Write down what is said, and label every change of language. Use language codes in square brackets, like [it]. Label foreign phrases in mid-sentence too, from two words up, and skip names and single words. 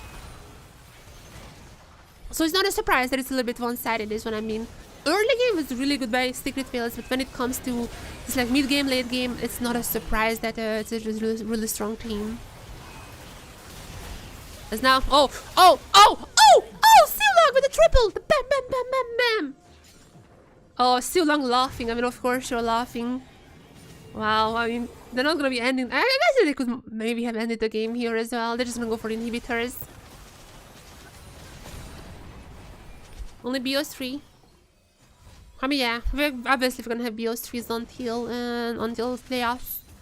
[en] So it's not a surprise that it's a little bit one-sided, is what I mean. Early game was really good by Secret Fails, but when it comes to this like mid-game, late game, it's not a surprise that it's a really strong team. As now, oh, Sealong with a triple! The bam, bam, bam, bam, bam! Oh, Sealong laughing. I mean, of course you're laughing. Wow, I mean, they're not gonna be ending. I guess they could maybe have ended the game here as well. They're just gonna go for inhibitors. Only BOS3. I mean, yeah, we're obviously gonna have BOS3s until playoffs.